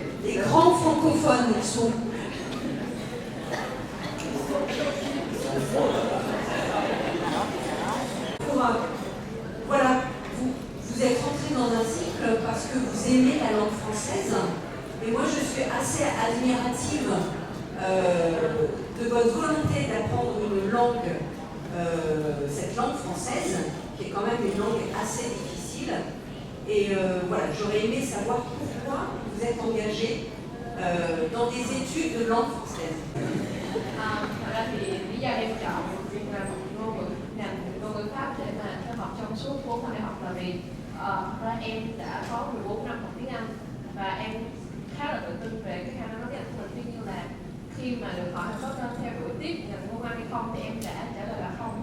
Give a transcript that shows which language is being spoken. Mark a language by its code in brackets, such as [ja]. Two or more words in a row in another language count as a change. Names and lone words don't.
[fr] Les grands francophones, ils sont où? Voilà, vous êtes rentré dans un cycle parce que vous aimez la langue française, et moi je suis assez admirative de votre volonté d'apprendre une langue, cette langue française, qui est quand même une langue assez difficile. Et voilà, j'aurais aimé savoir pourquoi vous êtes engagé dans des études de langue française. [vi] Thật ra thì lý do em chọn việc làm ngôn ngữ Pháp để mà theo học trong suốt 4 năm đại học là vì thật ra em đã có 14 năm học tiếng Anh và em khá là tự tin về cái khả năng nói tiếng Anh của mình. Tuy nhiên là khi mà được hỏi có nên theo đuổi tiếp ngành ngôn ngữ hay không thì em đã trả lời là không.